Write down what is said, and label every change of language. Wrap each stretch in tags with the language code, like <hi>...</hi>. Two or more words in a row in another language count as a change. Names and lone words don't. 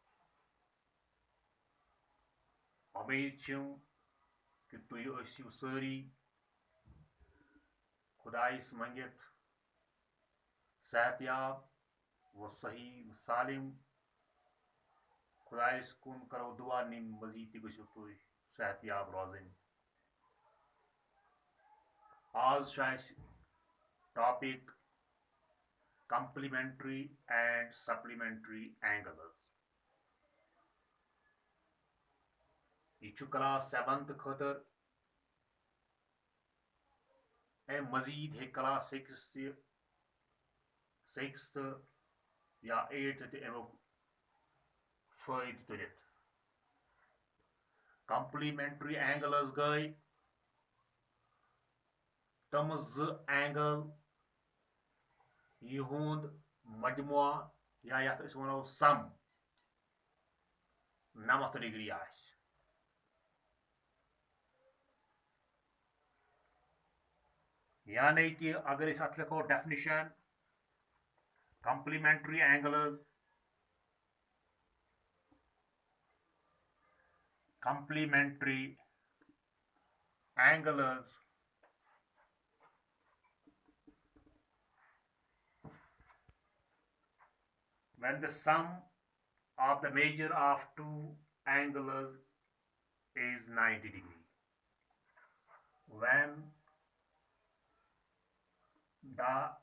<ks>उम्मीद छम कि तुय ٲسِو سٲری खुदाइस मंगित सेहतयाब व सही व सालिम। खुदाइस कुन करो दुआ निम मजीद ति गٔژھِو तुय सेहतयाब रोजन। आज टॉपिक</ks> <en>complementary and supplementary angles।</en> <ks>यह क्लास 7th खतर मजीद हे क्लास 6th या 8th अमुक फायद तुलित।</ks> <en>complementary angles</en> <ks>गई तम एंगल यहुंद मजमुआ या यथ वनो सम 90 डिग्री आस। यानी कि अगर अत लिखो डेफिनिशन</ks> <en>complementary angles when the sum of the measure of two angles is 90 degree, when the</en>